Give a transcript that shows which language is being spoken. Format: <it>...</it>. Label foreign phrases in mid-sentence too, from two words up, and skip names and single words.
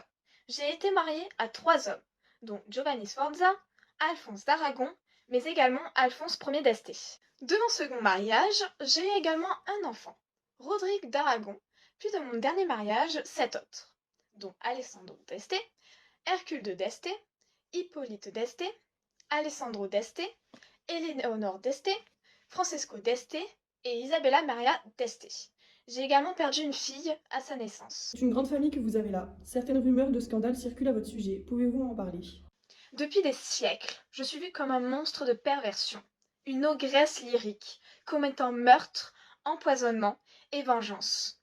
<fr>J'ai été mariée à 3 hommes, dont Giovanni Sforza, Alphonse d'Aragon, mais également Alphonse Ier d'Este. De mon second mariage, j'ai eu également un enfant, Rodrigue d'Aragon, puis de mon dernier mariage, 7 autres, dont Alessandro d'Este, Hercule de d'Este, Hippolyte d'Este, Alessandro d'Este, Éléonore d'Este, Francesco d'Este et Isabella Maria d'Este. J'ai également perdu une fille à sa naissance. C'est une grande famille que vous avez là. Certaines rumeurs de scandales circulent à votre sujet. Pouvez-vous en parler? Depuis des siècles, je suis vue comme un monstre de perversion, une ogresse lyrique, commettant meurtre, empoisonnement et vengeance.</fr>